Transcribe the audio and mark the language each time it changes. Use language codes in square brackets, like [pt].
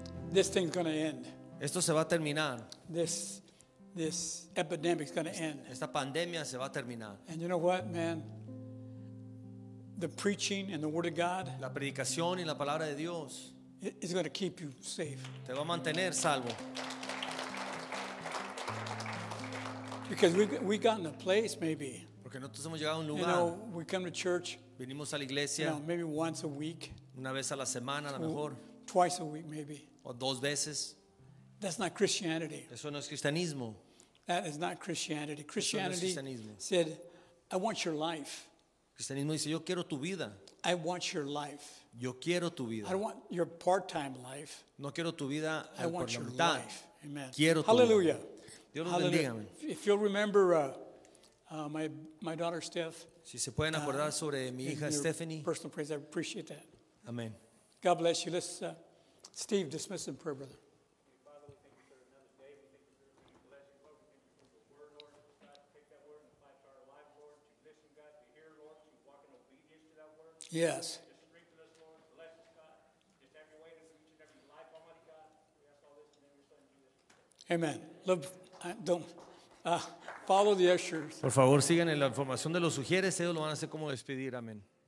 [en] This thing's going to end. [es] Esto se va a terminar. [en] This epidemic's going to end. [es] Esta pandemia se va a terminar. [en] And you know what, man? The preaching and the Word of God [es] La predicación y la palabra de Dios [en] is going to keep you safe. [es] te va a mantener salvo. [en] Because we got in a place maybe, [es] Porque nosotros hemos llegado a un [en] you [es] lugar. [en] know, we come to church, [es] Venimos a la [en] you [es] iglesia [en] know, maybe once a week, [es] una vez a la semana, a lo mejor, [en] twice a week maybe. [es] o 2 veces. [en] That's not Christianity. [es] Eso no es cristianismo. [en] That is not Christianity. Christianity [es] cristianismo. [en] said, I want your life. [es] Cristianismo dice, yo quiero tu vida. [en] I want your life. [es] Yo quiero tu vida. [en] I don't want your part-time life. [es] No quiero tu vida [en] I [es] por [en] want [es] la [en] your [es] mitad. [en] life. Amen. [es] Quiero tu [en] Hallelujah. [es] vida. Dios los [en] Hallelujah. [es] bendiga. Amén. [en] If you'll remember my daughter Steph, [es] Si se pueden acordar sobre mi [en] in [es] hija [en] your [es] Stephanie. [en] personal praise, I appreciate that. [es] Amén. [en] God bless you. Let's Steve dismiss in prayer, brother. Yes. Amen. Love, don't follow the ushers. [es] Por favor, sigan en la información de los sugieres. Ellos lo van a hacer como despedir. Amén.